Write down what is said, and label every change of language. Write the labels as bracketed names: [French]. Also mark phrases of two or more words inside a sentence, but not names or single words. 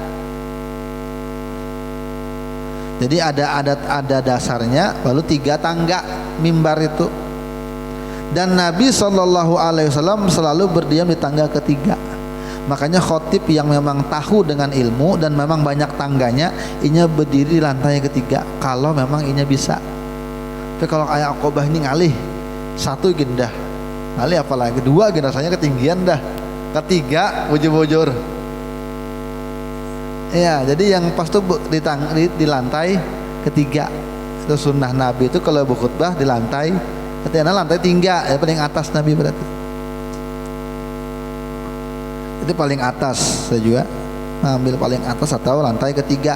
[Indonesian] Jadi ada dasarnya, lalu 3 tangga mimbar itu. Dan Nabi SAW selalu berdiam di tangga ketiga. Makanya khotib yang memang tahu dengan ilmu dan memang banyak tangganya, [Banjar] inya berdiri di lantai ketiga kalau memang inya bisa. Tapi kalau kayak Aqobah ini ngalih 1 gindah, ngalih apalagi 2 gin rasanya ketinggian dah, 3 bujur-bujur. Ya, jadi yang pas tuh di lantai ketiga. [Indonesian] Itu sunnah Nabi itu kalau berkhutbah di lantai, ketika lantai 3 ya paling atas Nabi berarti. Itu paling atas, saya juga ambil paling atas atau lantai ketiga.